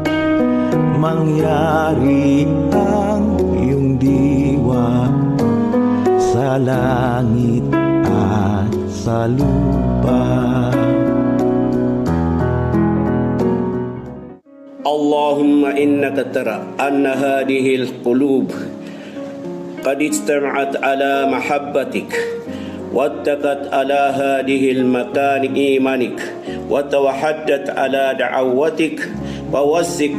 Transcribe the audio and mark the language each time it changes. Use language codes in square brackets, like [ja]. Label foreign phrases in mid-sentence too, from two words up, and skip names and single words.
[tl] mangyari ang iyong diwa sa langit at sa lupa. [ar] اللهم إنك ترى أن هذه القلوب قد اجتمعت على محبتك واتقت على هذه المكان إيمانك وتوحدت على دعوتك ووثق